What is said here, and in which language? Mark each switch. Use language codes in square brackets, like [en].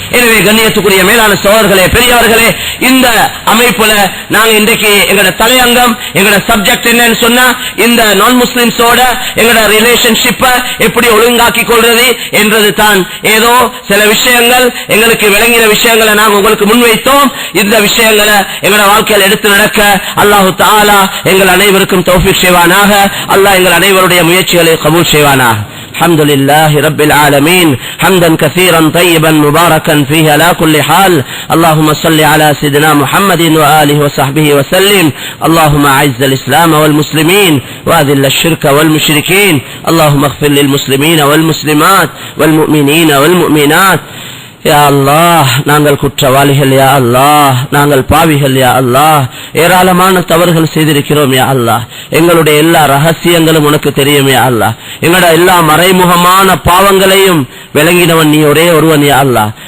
[ta] எனவே கண்ணியத்துக்குரிய மேலான சகோதரர்களே, பெரியவர்களே, இந்த அமைப்புல நாங்க இன்றைக்கு எங்கட தலையங்கம் எங்கட சப்ஜெக்ட் என்னன்னு சொன்னா இந்த நான் முஸ்லிம்ஸோட எங்கட ரிலேஷன்ஷிப்பை எப்படி ஒழுங்காக்கி கொள்றது என்றது தான். ஏதோ சில விஷயங்கள் எங்களுக்கு விளங்கின விஷயங்களை நாங்கள் உங்களுக்கு முன்வைத்தோம். இந்த விஷயங்களை எங்களோட வாழ்க்கையில் எடுத்து நடக்க அல்லாஹு தஆலா எங்கள் அனைவருக்கும் தௌஃபீக் செய்வானாக. அல்லாஹ் எங்கள் அனைவருடைய முயற்சிகளை கபூல் செய்வானாக. [ar] الحمد لله رب العالمين حمدا كثيرا طيبا مباركا فيه على كل حال. اللهم صل على سيدنا محمد وآله وصحبه وسلم. اللهم أعز الإسلام والمسلمين وأذل الشرك والمشركين. اللهم اغفر للمسلمين والمسلمات والمؤمنين والمؤمنات. [ta] யா அல்லாஹ், நாங்கள் குற்றவாளிகள் யா அல்லாஹ், நாங்கள் பாவிகள் யா அல்லாஹ், ஏராளமான தவறுகள் செய்திருக்கிறோம் யா அல்லாஹ். எங்களுடைய எல்லா ரகசியங்களும் உனக்கு தெரியும் யா அல்லாஹ். எங்களோட எல்லா மறைமுகமான பாவங்களையும் விளங்கினவன் நீ ஒரே ஒருவன் யா அல்லாஹ்.